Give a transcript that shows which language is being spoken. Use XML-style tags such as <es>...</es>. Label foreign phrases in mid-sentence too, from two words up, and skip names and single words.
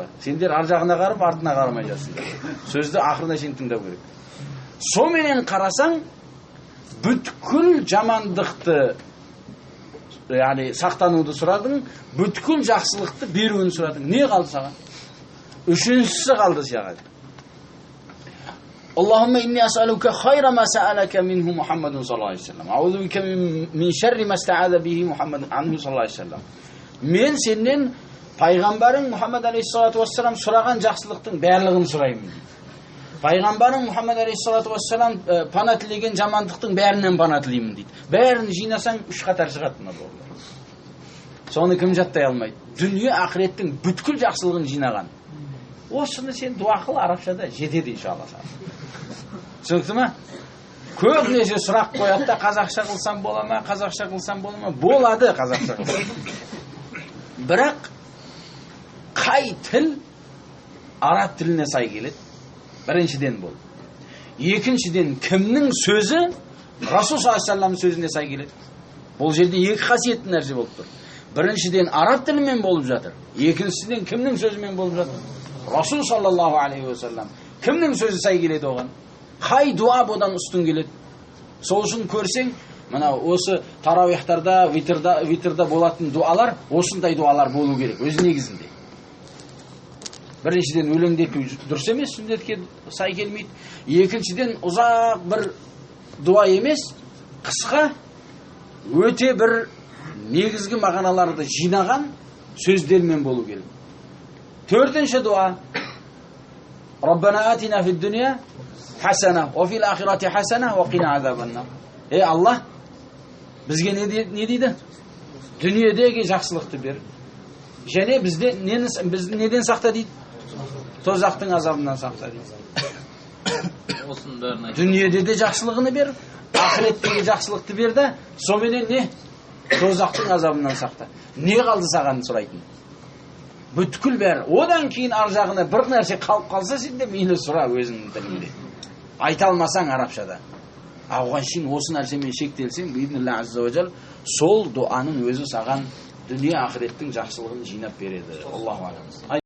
<kk>Сендер ар жағына қарап, артына қарамай жатсыңдар. Сөзді ақырына шейін тыңдау керек. Соменен қарасаң, бүткіл жамандықты, яғни сақтануды сұрадың, бүткіл жақсылықты беруін сұрадың. Не қалды саған? Үшіншісі қалды саған.</kk> <ar>اللهم إني أسألك خير ما سألك منه محمد صلى الله عليه وسلم. أعوذ بك من شر ما استعاذ به محمد عنه صلى الله عليه وسلم.</ar> <kk>Мен сенен пайғамбарың Мухаммад</kk> <ar>عليه الصلاة والسلام</ar> <kk>сұраған жақсылықтың барлығын сұраймын. Пайғамбарың Мухаммад</kk> <ar>عليه الصلاة والسلام</ar> <kk>пана тілеген жамандықтың бәрінен пана тілеймін дейді. Бәрін жинасаң 3 қатар шығады мына дуалар. Соны кім жаттай алмайды? Дүние ақыреттің бүткіл жақсылығын жинаған. Осыны сен дуа қыл, арабшада жетеді иншалла. Түсінікті ме? Көбінесе сұрақ қояды да, қазақша қылсам бола ма, қазақша қылсам бола ма? Болады қазақша қылсам. Бірақ қай тіл араб тіліне сай келеді? Біріншіден бол. Екіншіден кімнің сөзі Расул</kk> <ar>صلى الله عليه وسلم</ar> <kk>сөзіне сай келеді? Бұл жерде екі қасиетті нәрсе болып тұр. Біріншіден араб тілімен болып жатыр. Екіншіден кімнің сөзімен болып жатыр?</kk> <ar>رسول صلى الله عليه وسلم.</ar> <kk>Кімнің сөзі сай келеді оған? Қай дуа бодан үстін келеді? Сол үшін көрсең, мына осы тарауихтарда, витрда болатын дуалар, осындай дуалар болу керек өз негізінде. Біріншіден өлеңдету дұрыс емес, сүннетке сай келмейді. Екіншіден ұзақ бір дуа емес, қысқа, өте бір негізгі мағыналарды жинаған сөздермен болу керек. Төртінші дуа:</kk> <ar>ربنا آتنا في الدنيا حسنة، وفي الآخرة حسنة، وقنا عذاب النار.</ar> <kk>Ей Аллах, бізге не дейді? Дүниедегі жақсылықты бер. Және бізді неден сақта дейді? Тозақтың азабынан сақта дейді. Дүниеде де жақсылығыны бер, ақыреттегі жақсылықты бер да, соменен не? Тозақтың азабынан сақта. Не қалды саған сұрайтын? Бүткіл бәрі. Одан кейін ар жағына бір нәрсе қалып қалса, сен де мейлі сұра өзіңнің тілінде. Айта алмасаң арабшада. Оған шейін осы нәрсемен шектелсең,</kk> <ar>بإذن الله عز وجل,</ar> <kk>сол дуаның өзі саған дүние ақыреттің жақсылығын жинап береді.</kk> <ar>الله أعلم.</ar>